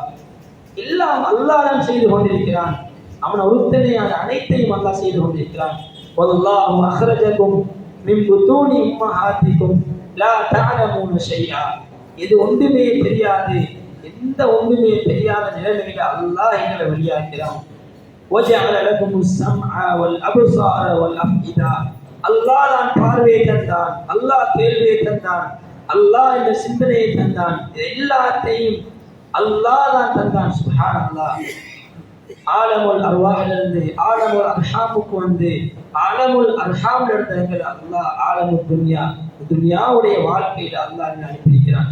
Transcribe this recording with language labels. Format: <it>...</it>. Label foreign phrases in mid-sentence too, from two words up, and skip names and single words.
<ta>எல்லாம் அல்லாஹ் தான் செய்து கொண்டிருக்கிறான். அவன் ஒருத்தனையான அனைத்தையும் அல்லாஹ் செய்து கொண்டிருக்கிறான்.</ta> <ar>والله أخرجكم من بطون أمهاتكم لا تعلمون شيئا,</ar> <ta>இது ஒன்றுமே தெரியாது, எந்த ஒன்றுமே தெரியாத நிலைமையில அல்லாஹ் எங்களை வெளியாக்கிறான்.</ta> <ar>وَجَعَلَ لَكُمُ السَّمْعَ وَالْأَبْصَارَ وَالْأَفْئِدَةَ,</ar> <ta>அல்லாஹ் தான் பார்வையை தந்தான், அல்லாஹ் கேள்வியை தந்தான், அல்லாஹ் இந்த சிந்தனையை தந்தான், எல்லாத்தையும் அல்லாஹ் தான் தந்தான். சுப்ஹானல்லாஹ். ஆலமுல் அர்வாஹிலிருந்து ஆலமுல் அர்ஹாமுக்கு வந்து ஆலமுல் அர்ஹாம்ல இருந்து அல்லாஹ்</ta> <ar>عالم الدنيا,</ar> <ta>துன்யாவுடைய வாழ்க்கையில அல்லாஹ் அனுப்பியிருக்கிறான்.</ta>